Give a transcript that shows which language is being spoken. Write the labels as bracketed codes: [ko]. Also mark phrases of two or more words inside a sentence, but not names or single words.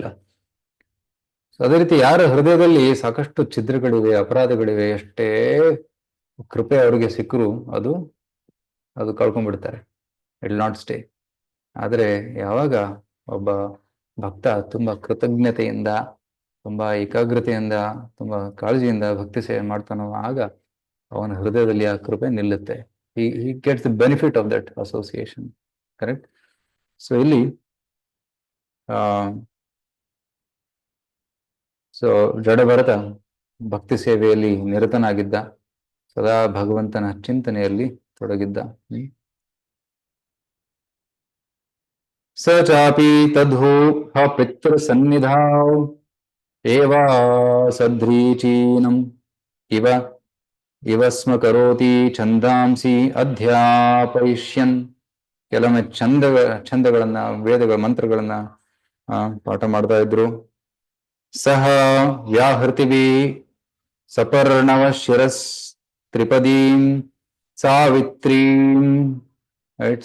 [kn] ಸೊ ಅದೇ ರೀತಿ ಯಾರ ಹೃದಯದಲ್ಲಿ ಸಾಕಷ್ಟು ಛಿದ್ರಗಳಿವೆ, ಅಪರಾಧಗಳಿವೆ, ಎಷ್ಟೇ ಕೃಪೆ ಅವರಿಗೆ ಸಿಕ್ಕರು ಅದು ಕಳ್ಕೊಂಡ್ಬಿಡ್ತಾರೆ. [en] It will not stay. [kn] ಆದ್ರೆ ಯಾವಾಗ ಒಬ್ಬ ಭಕ್ತ ತುಂಬಾ ಕೃತಜ್ಞತೆಯಿಂದ, ತುಂಬಾ ಏಕಾಗ್ರತೆಯಿಂದ, ತುಂಬಾ ಕಾಳಜಿಯಿಂದ ಭಕ್ತಿ ಸೇವೆ ಮಾಡ್ತಾನೋ, ಆಗ ಅವನ ಹೃದಯದಲ್ಲಿ ಆ ಕೃಪೆ ನಿಲ್ಲುತ್ತೆ. [en] he gets the benefit of that association, correct? [kn] ಸೊ ಇಲ್ಲಿ ಸೊ ಜಡಭರತ ಭಕ್ತಿ ಸೇವೆಯಲ್ಲಿ ನಿರತನಾಗಿದ್ದ, ಸದಾ ಭಗವಂತನ ಚಿಂತನೆಯಲ್ಲಿ ತೊಡಗಿದ್ದ. [sa] ಸ ಚಾಪಿ ತದ್ಹೋ ಪಿತೃ ಸನ್ನಿಧಾವ್ ಏವಾ ಸಧ್ರೀಚೀನಂ ಇವ ಸ್ಮ ಕರೋತಿ ಛಂದಾಂಸಿ ಅಧ್ಯಾಪಯಿಷ್ಯನ್. [kn] ಕೆಲವೊಮ್ಮೆ ಛಂದಗಳನ್ನ, ವೇದಗಳ ಮಂತ್ರಗಳನ್ನ ಪಾಠ ಮಾಡ್ತಾ ಇದ್ರು. [sa] ಸಹ ವ್ಯಾಹೃತಿಭಿ ಸಪರ್ಣವ ಶಿರಸ್ ತ್ರಿಪದೀಂ ಸಾವಿತ್ರೀಂ, ರೈಟ್?